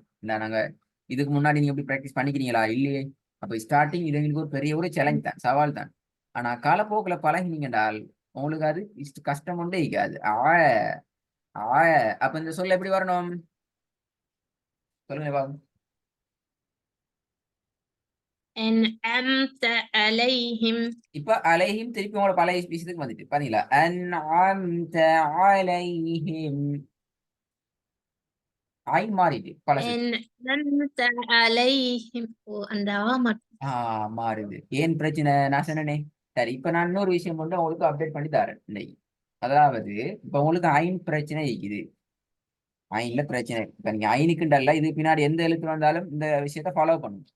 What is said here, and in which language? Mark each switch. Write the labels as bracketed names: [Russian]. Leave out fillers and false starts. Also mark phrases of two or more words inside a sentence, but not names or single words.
[Tamil] இந்த நாங்க இதுக்கு முன்னாடி நீங்க எப்படி ப்ராக்டிஸ் பண்ணிக்கிறீங்களா இல்லையே? அப்ப ஸ்டார்டிங் இது எங்களுக்கு ஒரு பெரிய ஒரு சேலஞ்ச் தான், சவால் தான். ஆனா காலப்போக்கில் பழகினீங்கன்றால் உங்களுக்கு அது கஷ்டம் கொண்டே இருக்காது. ஆய ஆய. அப்ப இந்த சொல்ல எப்படி வரணும்? சொல்லுங்க பாபு. [Arabic] أنعمت عليهم. [Tamil] இப்ப அலைஹிம் திருப்பி உங்களோட பழைய விஷயத்துக்கு வந்துட்டு பாத்தீங்களா? [Arabic] أنعمت عليهم. [Tamil] ஆய் மாறிட்டு பழசு. [Arabic] أنعمت عليهم. [Tamil] அந்த மட்டும். மாறுது. ஏன் பிரச்சனை? நான் சொன்னேனே. சரி, இப்ப நான் இன்னொரு விஷயம் கொண்டு உங்களுக்கு அப்டேட் பண்ணி தரேன் இன்னைக்கு. அதாவது இப்ப உங்களுக்கு ஐன் பிரச்சனை இருக்குது. ஐன்ல பிரச்சனை. இப்ப நீங்க ஐனுக்குண்டல்ல, இது பின்னாடி எந்த எழுத்து வந்தாலும் இந்த விஷயத்த ஃபாலோ பண்ணும்.